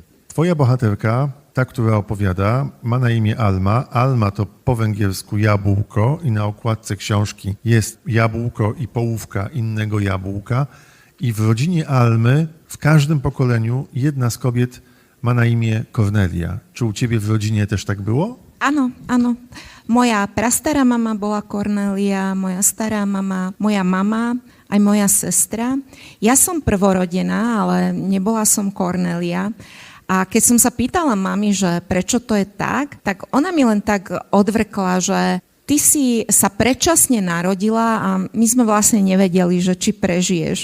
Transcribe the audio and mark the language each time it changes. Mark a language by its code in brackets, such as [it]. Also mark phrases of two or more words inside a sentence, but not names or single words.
[pl] Twoja bohaterka, ta, która opowiada, ma na imię Alma. Alma to po węgiersku jabłko i na okładce książki jest jabłko i połówka innego jabłka. I w rodzinie Almy w każdym pokoleniu jedna z kobiet ma na imię Kornelia. Czy u ciebie w rodzinie też tak było? [sk] Áno, áno. Moja prastará mama bola Kornélia, moja stará mama, moja mama, aj moja sestra. Ja som prvorodená, ale nebola som Kornélia. A keď som sa pýtala mami, že prečo to je tak ona mi len tak odvrkla, že ty si sa predčasne narodila a my sme vlastne nevedeli, že či prežiješ.